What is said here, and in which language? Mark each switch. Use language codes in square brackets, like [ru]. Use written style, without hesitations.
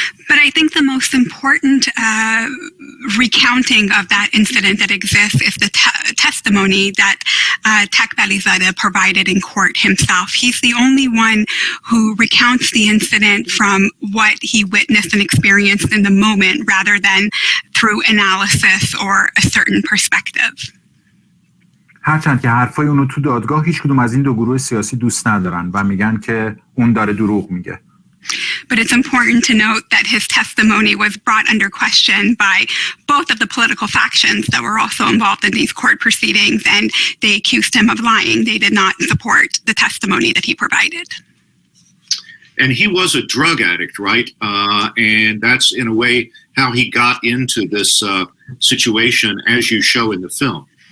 [en] But I think the most important recounting of that incident that exists is the testimony that Takbalizadeh provided in court himself. He's the only one who recounts the incident from what he witnessed and experienced in the moment rather than through analysis or a certain perspective. [fa] هرچند که حرفای اونو تو دادگاه هیچ کدوم از این دو گروه سیاسی دوست ندارن و میگن که اون داره دروغ میگه. [en] But it's important to note that his testimony was brought under question by both of the political factions that were also involved in these court proceedings, and they accused him of lying. They did not support the testimony that he provided. And he was a drug addict, right? And that's in a way how he got into this situation, as you show in the film.